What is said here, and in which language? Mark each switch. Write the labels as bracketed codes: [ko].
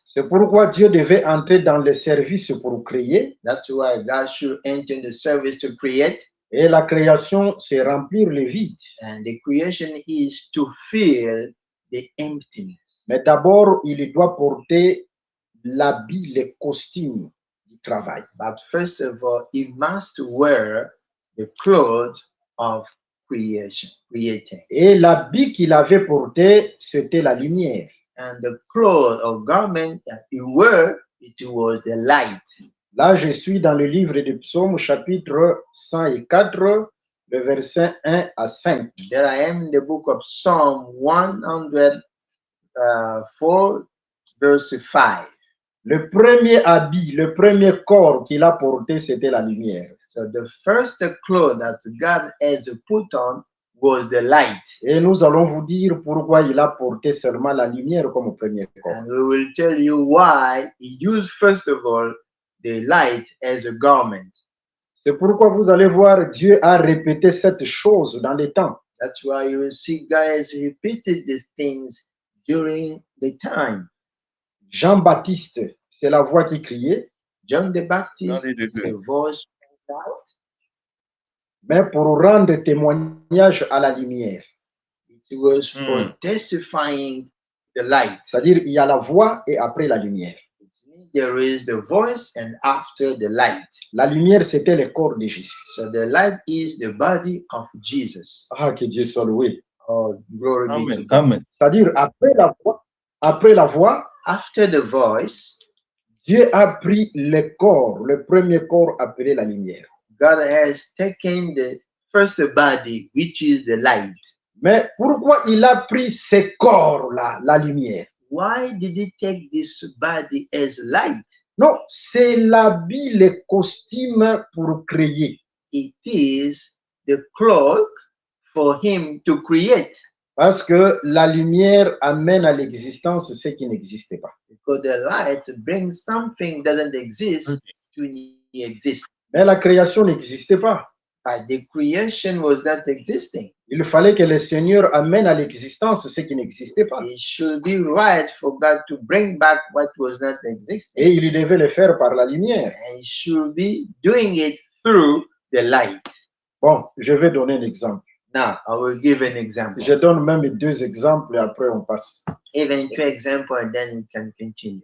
[fr] C'est pourquoi Dieu devait entrer dans le service pour créer, [en] That's why God should enter in the service to create, [fr] et la création, c'est remplir le vide. [en] and the creation is to fill the emptiness. [fr] Mais d'abord, il doit porter l'habit, le costume du travail. [en] But first of all, he must wear the clothes of creation, creating. [fr] Et l'habit qu'il avait porté, c'était la lumière. [en] And the clothes or garment that he wore, it was the light. [fr] Là, je suis dans le livre de Psaumes, chapitre 104, le verset 1 à 5. [en] There I am in the book of Psalm 104, verse 5. [fr] Le premier habit, le premier corps qu'il a porté, c'était la lumière. [en] So the first cloth that God has put on was the light. [fr] Et nous allons vous dire pourquoi il a porté seulement la lumière comme premier corps. [en] And we will tell you why he used, first of all, the light as a garment. [fr] C'est pourquoi vous allez voir, Dieu a répété cette chose dans les temps. [en] That's why you will see God has repeated these things during the time. [fr] Jean-Baptiste, c'est la voix qui criait, [en] John the Baptist, [fr] Dans les deux. [en] the voice went out. [fr] mais pour rendre témoignage à la lumière. [en] It was for testifying the light. [fr] C'est-à-dire, il y a la voix et après la lumière. [en] It means there is the voice and after the light. [fr] La lumière, c'était le corps de Jésus. [en] So the light is the body of Jesus. [fr] Ah, que Dieu soit loué. [en] Oh, glory be to Amen. God. Amen. [fr] C'est-à-dire, après la voix, [en] After the voice, [fr] Dieu a pris le corps, le premier corps appelé la lumière. [en] God has taken the first body, which is the light. [fr] Mais pourquoi il a pris ce corps-là, la lumière? [en] Why did he take this body as light? [fr] Non, c'est l'habit, le costume pour créer. [en] It is the cloak for him to create. [fr] Parce que la lumière amène à l'existence ce qui n'existait pas. [en] Because the light brings something that doesn't exist to exist. [fr] Mais la création n'existait pas. [en] The creation was not existing. [fr] Il fallait que le Seigneur amène à l'existence ce qui n'existait pas. [en] It should be right for God to bring back what was not existing. [fr] Et il devait le faire par la lumière. [en] And he should be doing it through the light. [fr] Bon, je vais donner un exemple. [en] Now, I will give an example. [fr] Je donne même 2 exemples et après on passe. [en] Even 2 examples, and then we can continue.